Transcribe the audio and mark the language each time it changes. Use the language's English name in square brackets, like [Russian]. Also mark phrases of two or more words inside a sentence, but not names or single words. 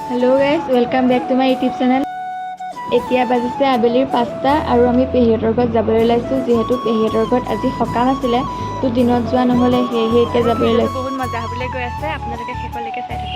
[English] Hello guys welcome back to my YouTube channel. [Assamese] এতিয়া বাজিছে আবেলিৰ 5টা আৰু আমি পেহীহঁতৰ ঘৰত যাবলৈ ওলাইছোঁ যিহেতু পেহীহঁতৰ ঘৰত আজি সকাম আছিলে তো দিনত যোৱা নহ'লে সেয়েহে এতিয়া যাবলৈ ওলাইছোঁ। বহুত মজা হ'বলৈ গৈ আছে, আপোনালোকে শেষলৈকে চাই থাকক।